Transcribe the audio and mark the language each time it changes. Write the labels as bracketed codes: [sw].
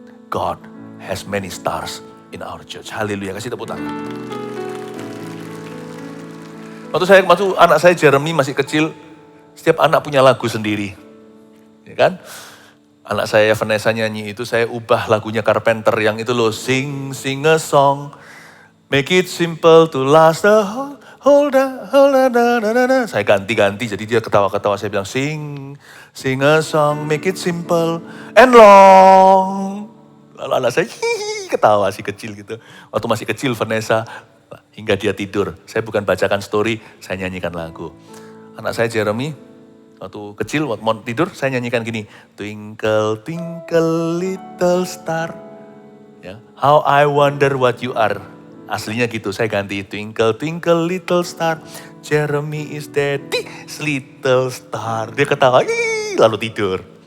[en] God has many stars in our church. [id] Haleluya, kasih tepuk tangan. Waktu anak saya Jeremy masih kecil, setiap anak punya lagu sendiri. Ya kan? Anak saya Vanessa nyanyi itu, saya ubah lagunya Carpenter yang itu loh. [en] Sing a song, make it simple to last the whole day. [id] Saya ganti-ganti, jadi dia ketawa-ketawa. Saya bilang, [en] sing a song, make it simple and long. [id] Lalu anak saya ketawa si kecil gitu. Waktu masih kecil Vanessa, hingga dia tidur. Saya bukan bacakan story, saya nyanyikan lagu. Anak saya Jeremy, waktu kecil, waktu mau tidur, saya nyanyikan gini. [en] Twinkle, twinkle, little star. Ya, how I wonder what you are. [id] Aslinya gitu, saya ganti. [en] Twinkle, twinkle, little star. Jeremy is daddy's little star. [id] Dia ketawa, lalu tidur.